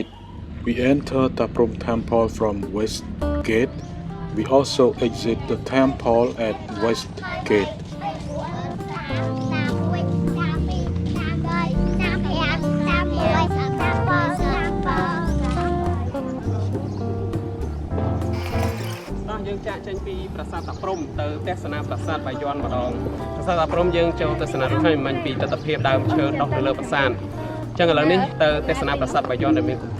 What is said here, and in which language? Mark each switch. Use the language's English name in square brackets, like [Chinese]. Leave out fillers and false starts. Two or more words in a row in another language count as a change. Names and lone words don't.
[English] We enter Ta Prohm Temple from West Gate. We also exit the temple at West Gate. [Khmer] យើងចាក់ចេញពីប្រាសាទតាព្រហ្មទៅទស្សនាប្រាសាទបាយ័នម្ដងប្រាសាទតាព្រហ្មយើងចូលទស្សនារូបហើយមិនពីទស្សនភាពដើមឈើដុះនៅលើប្រាសាទអញ្ចឹងឥឡូវនេះទៅទស្សនាប្រាសាទបាយ័នដែលមានកំពូល54កំពូលតោះ